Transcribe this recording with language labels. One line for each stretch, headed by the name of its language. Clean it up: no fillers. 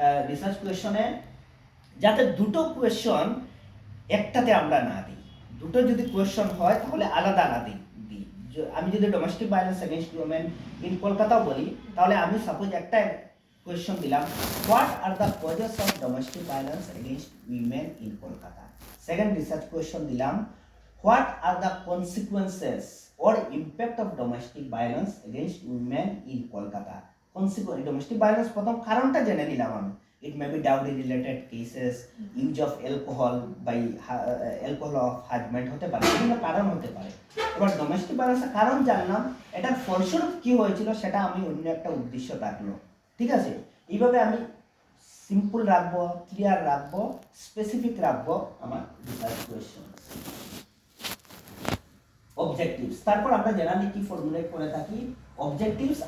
Bangla: Research কোয়েশ্চনে যাতে দুটো question একটাতে আমরা না দিই, দুটো যদি কোয়েশ্চন হয় তাহলে আলাদা আলাদা দিই। আমি যদি
English: domestic violence against women in কলকাতাও
Bangla: বলি, তাহলে আমি
English: suppose
Bangla: একটা
English: question
Bangla: দিলাম,
English: What are the causes of domestic violence against women in Kolkata. Second research question দিলাম, what are the consequences or impact of domestic violence against women in Kolkata.
Bangla: Domestic violence প্রথম কারণটা জেনে নিলাম আমি।
English: It may be dowry related cases, use of alcohol by alcohol of husband
Bangla: হতে পারে, বিভিন্ন কারণ হতে পারে। এবার ডোমেস্টিক ভায়োলেন্সের কারণ জানলাম, এটার ফলস্বরূপ কি হয়েছিল সেটা আমি অন্য একটা উদ্দেশ্য রাখলো। ঠিক আছে, এইভাবে আমি সিম্পল রাখবো, ক্লিয়ার রাখবো, স্পেসিফিক রাখবো আমার রিসার্চ কোয়েশ্চন। অবজেক্টিভস, তারপর আমরা জেনারেলি কি ফর্মুলেট করে থাকি অবজেক্টিভস।